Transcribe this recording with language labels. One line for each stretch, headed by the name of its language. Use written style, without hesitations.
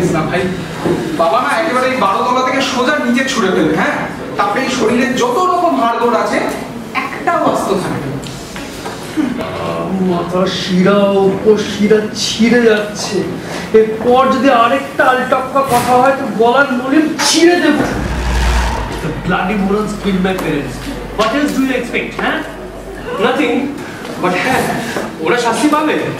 Bangla: ভাই, বাবা না একেবারে এই 12 তলা থেকে সোজা নিচে ছুড়ে ফেলে, হ্যাঁ, তারপরে এই শরীরের যত রকম হাড়গোড় আছে একটাও অস্ত থাকে। মাথা শিরা উপশিরা ছিঁড়ে যাচ্ছে, এরপর যদি আরেকটা আলটপকা কথা হয় তো গলার নলিন ছিঁড়ে দেবো।
English: The bloody morons killed my parents. What else do you expect, huh? Nothing.
Bangla: But হ্যাঁ, ওরা শাস্তি পাবে।